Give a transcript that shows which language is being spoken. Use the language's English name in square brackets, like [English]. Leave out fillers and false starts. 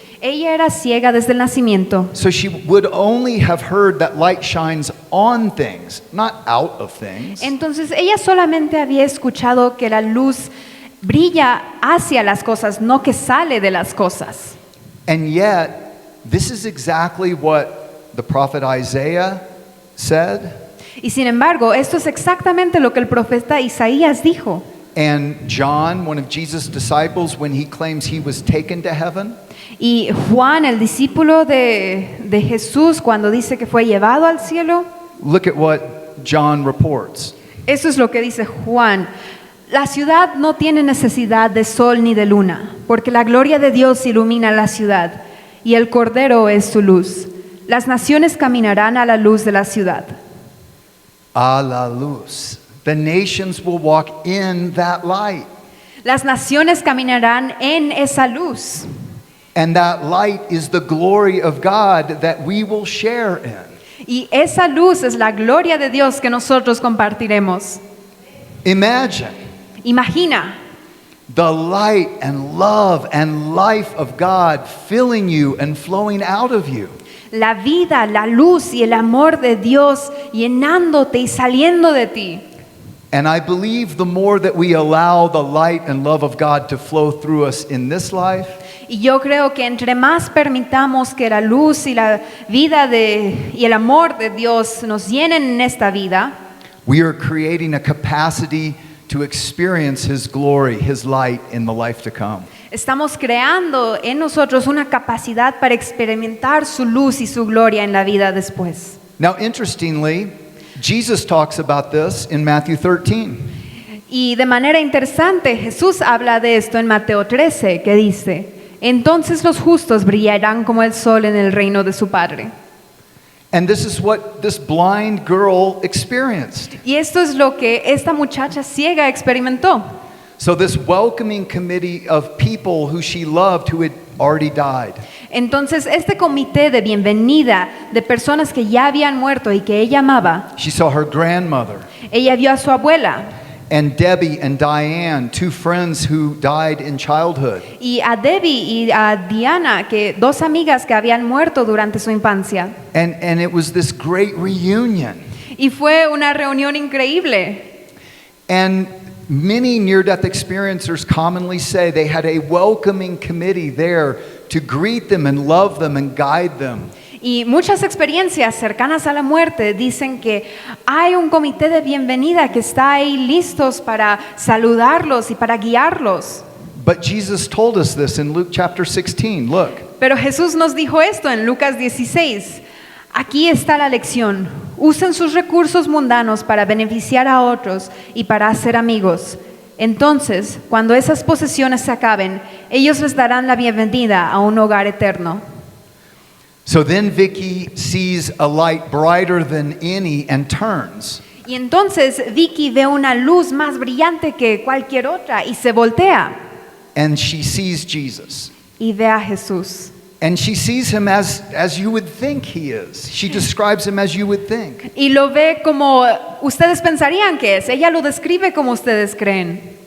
[Spanish] Ella era ciega desde el nacimiento, [English] so she would only have heard that light shines on things, not out of things. [Spanish] entonces ella solamente había escuchado que la luz brilla hacia las cosas, no que sale de las cosas. [English] And yet, this is exactly what the prophet Isaiah said, [Spanish] Y sin embargo, esto es exactamente lo que el profeta Isaías dijo. [English] and John, one of Jesus' disciples, when he claims he was taken to heaven, [Spanish] Y Juan, el discípulo de Jesús, cuando dice que fue llevado al cielo, [English] look at what John reports. [Spanish] eso es lo que dice Juan. La ciudad no tiene necesidad de sol ni de luna, porque la gloria de Dios ilumina la ciudad, y el Cordero es su luz. Las naciones caminarán a la luz de la ciudad. A la luz. [English] The nations will walk in that light. [Spanish] Las naciones caminarán en esa luz. [English] And that light is the glory of God that we will share in. [Spanish] Y esa luz es la gloria de Dios que nosotros compartiremos. [English] Imagine [Spanish] Imagina [English] the light and love and life of God filling you and flowing out of you. [Spanish] la vida, la luz y el amor de Dios llenándote y saliendo de ti. [English] And I believe the more that we allow the light and love of God to flow through us in this life, [Spanish] Y yo creo que entre más permitamos que la luz y la vida y el amor de Dios nos llenen en esta vida, [English] we are creating a capacity to experience His glory, His light in the life to come. [Spanish] estamos creando en nosotros una capacidad para experimentar su luz y su gloria en la vida después. [English] Now, interestingly, Jesus talks about this in Matthew 13. [Spanish] Y de manera interesante, Jesús habla de esto en Mateo 13, que dice: entonces los justos brillarán como el sol en el reino de su Padre. [English] And this is what this blind girl experienced. [Spanish] Y esto es lo que esta muchacha ciega experimentó. [English] So, this welcoming committee of people who she loved who had already died. [Spanish] Entonces, este comité de bienvenida de personas que ya habían muerto y que ella amaba, [English] She saw her grandmother [Spanish] ella vio a su abuela [English] and Debbie and Diane, two friends who died in childhood. [Spanish] y a Debbie y a Diana, que dos amigas que habían muerto durante su infancia. [English] And it was this great reunion. [Spanish] Y fue una reunión increíble. [English] And many near-death experiencers commonly say they had a welcoming committee there to greet them and love them and guide them. [Spanish] Y muchas experiencias cercanas a la muerte dicen que hay un comité de bienvenida que está ahí listos para saludarlos y para guiarlos. [English] But Jesus told us this in Luke chapter 16. Look, [Spanish] Pero Jesús nos dijo esto en Lucas 16. Aquí está la lección. Usen sus recursos mundanos para beneficiar a otros y para hacer amigos. Entonces, cuando esas posesiones se acaben, ellos les darán la bienvenida a un hogar eterno. [English] so then Vicky sees a light brighter than any and turns. [Spanish] Y entonces Vicky ve una luz más brillante que cualquier otra y se voltea [English] And she sees Jesus. [Spanish] y ve a Jesús. [English] And she sees him as you would think he is. She describes him as you would think. [Spanish] Y lo ve como ustedes pensarían que es. Ella lo describe como ustedes creen.